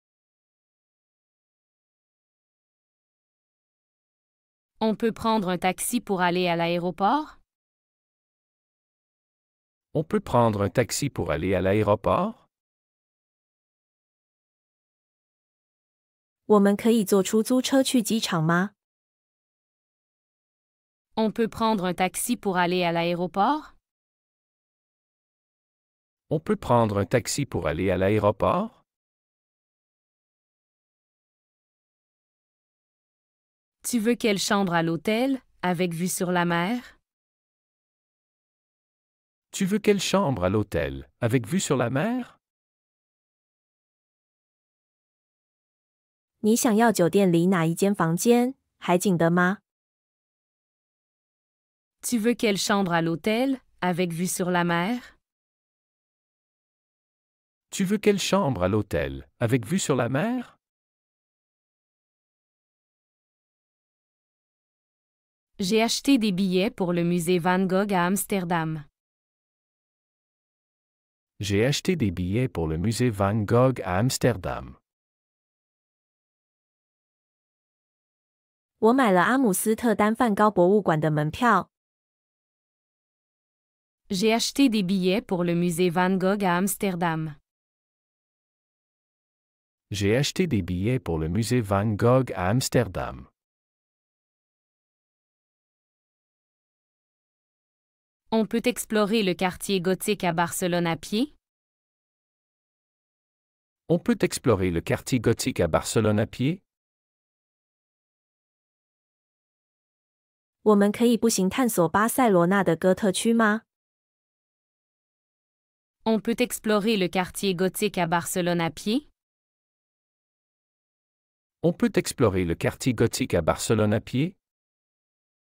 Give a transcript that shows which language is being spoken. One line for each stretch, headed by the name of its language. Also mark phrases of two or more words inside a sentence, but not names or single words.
French: On peut prendre un taxi pour aller à l'aéroport? On peut prendre un taxi pour aller à l'aéroport?
Chinese: 我们可以坐出租车去机场吗？
French: On peut prendre un taxi pour aller à l'aéroport? On peut prendre un taxi pour aller à l'aéroport? Tu veux quelle chambre à l'hôtel, avec vue sur la mer? Tu veux quelle chambre à l'hôtel, avec vue sur la mer?
Chinese: 你想要酒店里哪一间房间？海景的吗？
French: Tu veux quelle chambre à l'hôtel, avec vue sur la mer? Tu veux quelle chambre à l'hôtel, avec vue sur la mer? J'ai acheté des billets pour le musée Van Gogh à Amsterdam. J'ai acheté des billets pour le musée Van Gogh à Amsterdam.
Chinese: 我买了阿姆斯特丹梵高博物馆的门票。
French: J'ai acheté des billets pour le musée Van Gogh à Amsterdam. J'ai acheté des billets pour le musée Van Gogh à Amsterdam. On peut explorer le quartier gothique à Barcelone à pied? On peut explorer le quartier gothique à Barcelone à pied?
Chinese: 我们可以步行探索巴塞罗那的哥特区吗？
French: On peut explorer le quartier gothique à Barcelone à pied? On peut explorer le quartier gothique à Barcelone à pied?